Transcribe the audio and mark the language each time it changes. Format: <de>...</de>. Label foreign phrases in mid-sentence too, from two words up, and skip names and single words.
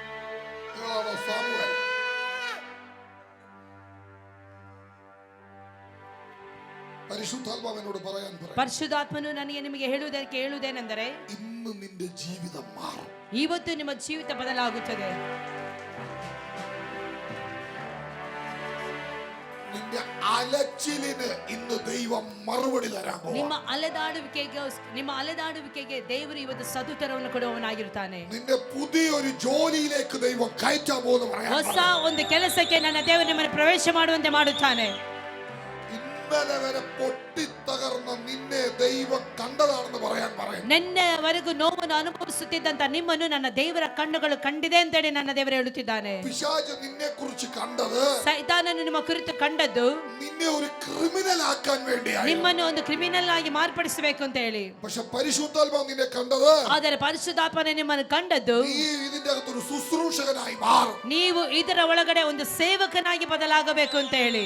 <ml>Samuel. പരിശുദ്ധാത്മാവിനോട് പറയാൻ പറയും,</ml> <kn>ಪರಿಶುದ್ಧಾತ್ಮನು ನನಗೆ ನಿಮಗೆ ಹೇಳುವುದೇನೆಂದರೆ,</kn> <ml>ഇന്ന് നിന്റെ ജീവിതം മാറും.</ml> <kn>ಇವತ್ತು ನಿಮ್ಮ ಜೀವಿತ ಬದಲಾಗುತ್ತದೆ.</kn> <ml>നിന്റെ അലച്ചിലിന് ഇന്ന് ദൈവം മറുപടി തരാൻ പോകും.</ml> <kn>ನಿಮ್ಮ ಅಲೆದಾಡುವಿಕೆಗೆ ದೇವರು ಇವತ್ತು ಸದುತ್ತರವನ್ನು ಕೊಡುವವನಾಗಿರುತ್ತಾನೆ.</kn> <ml>നിന്റെ പുതിയൊരു ജോലിയിലേക്ക് ദൈവം കയറ്റാൻ പോകുന്നു.</ml> <kn>ಹೊಸ ಒಂದು ಕೆಲಸಕ್ಕೆ ನನ್ನ ದೇವರು ನಿಮ್ಮನ್ನು ಪ್ರವೇಶ ಮಾಡುವಂತೆ ಮಾಡುತ್ತಾನೆ.</kn> <ml>ഇന്നലെ വരെ പൊട്ടിത്തകർന്ന നിന്നെ ദൈവം കണ്ടതാണെന്ന് പറയാൻ പറയും.</ml> <kn>ನಿನ್ನೆವರೆಗೂ ನೋವನ್ನು ಅನುಭವಿಸುತ್ತಿದ್ದಂತ ನಿಮ್ಮನ್ನು ನನ್ನ ದೇವರ ಕಣ್ಣುಗಳು ಕಂಡಿದೆ ಅಂತೇಳಿ ನನ್ನ ದೇವರು ಹೇಳುತ್ತಿದ್ದಾನೆ.</kn> <ml>പിശാച് നിന്നെ കുറിച്ച് കണ്ടത്,</ml> <kn>ಸೈತಾನನು ನಿಮ್ಮ ಕುರಿತು ಕಂಡದ್ದು,</kn> <ml>നിന്നെ ഒരു ക്രിമിനൽ ആക്കാൻ വേണ്ടിയാണ്.</ml> <kn>ನಿಮ್ಮನ್ನು ಒಂದು ಕ್ರಿಮಿನಲ್ ಆಗಿ ಮಾರ್ಪಡಿಸಬೇಕು ಅಂತ ಹೇಳಿ.</kn> <ml>പക്ഷെ പരിശുദ്ധാത്മാവ് നിന്നെ കണ്ടത്,</ml> <kn>ಆದರೆ ಪರಿಶುದ್ಧಾತ್ಮನೇ ನಿಮ್ಮನ್ನು ಕಂಡದ್ದು,</kn> <ml>നീ ഇതിന്റെ അകത്തൊരു ശുശ്രൂഷകനായി മാറും.</ml> <kn>ನೀವು ಇದರ ಒಳಗಡೆ ಒಂದು ಸೇವಕನಾಗಿ ಬದಲಾಗಬೇಕು ಅಂತ ಹೇಳಿ.</kn>